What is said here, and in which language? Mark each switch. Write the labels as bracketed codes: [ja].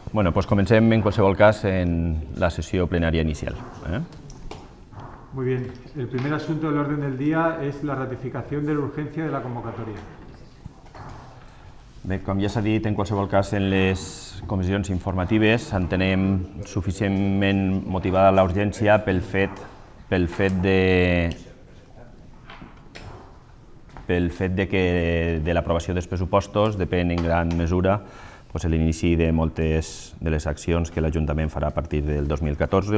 [ca] Doncs comencem en qualsevol cas en la sessió plenària inicial. [es] Muy bien. El primer asunto del orden del día es la ratificación de la urgencia de la convocatoria. [ca] Bé, com ja s'ha dit, en qualsevol cas en les comissions informatives entenem suficientment motivada la urgència pel fet de que de l'aprovació dels pressupostos depèn en gran mesura l'inici de moltes de les accions que l'Ajuntament farà a partir del 2014.